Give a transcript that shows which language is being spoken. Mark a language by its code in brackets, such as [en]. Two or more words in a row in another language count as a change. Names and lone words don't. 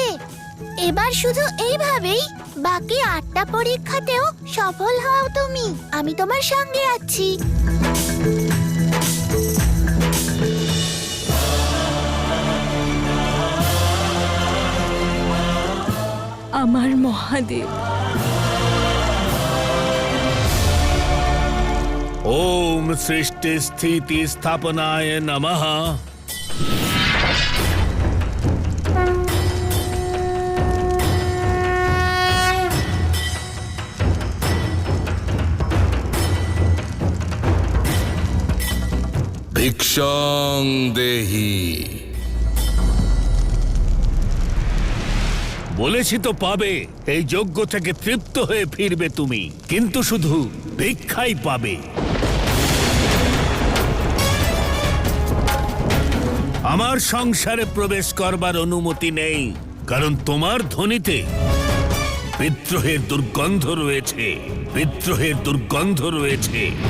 [bn] এবার শুধু এইভাবেই বাকি 8টা পরীক্ষাতেও সফল হও তুমি। আমি তোমার সঙ্গে আছি। আমার মহাদেব। [sa] ओम सृष्टि स्थिति स्थापनाय नमः। भिक्षां देहि। [bn] বলেছি তো পাবে। এই যজ্ঞ থেকে তৃপ্ত হয়ে ফিরবে তুমি, কিন্তু শুধু ভিক্ষাই পাবে। আমার সংসারে প্রবেশ করবার অনুমতি নেই, কারণ তোমার ধ্বনিতে বিদ্রোহের দুর্গন্ধ রয়েছে, বিদ্রোহের দুর্গন্ধ রয়েছে।